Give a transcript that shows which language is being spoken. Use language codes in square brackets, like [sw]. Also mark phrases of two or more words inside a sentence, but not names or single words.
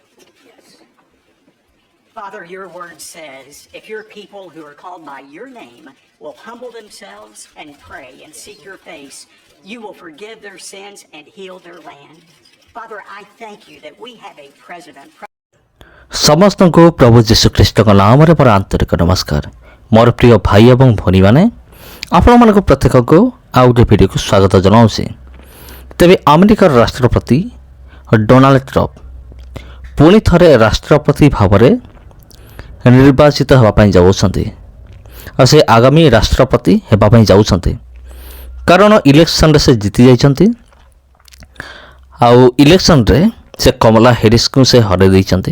[en] Yes. Father, your word says, if your people who are called by your name will humble themselves and pray and seek your face, you will forgive their sins and heal their land. Father, I thank you that we have a president. [or] ସମସ୍ତଙ୍କୁ ପ୍ରଭୁ ଯୀଶୁଖ୍ରୀଷ୍ଟଙ୍କ ନାମରେ ମୋର ଆନ୍ତରିକ ନମସ୍କାର। ମୋର ପ୍ରିୟ ଭାଇ ଏବଂ ଭଉଣୀମାନେ, ଆପଣମାନଙ୍କୁ ପ୍ରତ୍ୟେକଙ୍କୁ ଆଉ ଗୋଟିଏ ଭିଡ଼ିଓକୁ ସ୍ୱାଗତ ଜଣାଉଛି। ତେବେ ଆମେରିକାର ରାଷ୍ଟ୍ରପତି ଡୋନାଲ୍ଡ ଟ୍ରମ୍ପ ପୁଣି ଥରେ ରାଷ୍ଟ୍ରପତି ଭାବରେ ନିର୍ବାଚିତ ହେବା ପାଇଁ ଯାଉଛନ୍ତି ଆଉ ସେ ଆଗାମୀ ରାଷ୍ଟ୍ରପତି ହେବା ପାଇଁ ଯାଉଛନ୍ତି, କାରଣ ଇଲେକ୍ସନରେ ସେ ଜିତି ଯାଇଛନ୍ତି ଆଉ ଇଲେକ୍ସନରେ ସେ କମଲା ହେରିସ୍ଙ୍କୁ ସେ ହରାଇ ଦେଇଛନ୍ତି।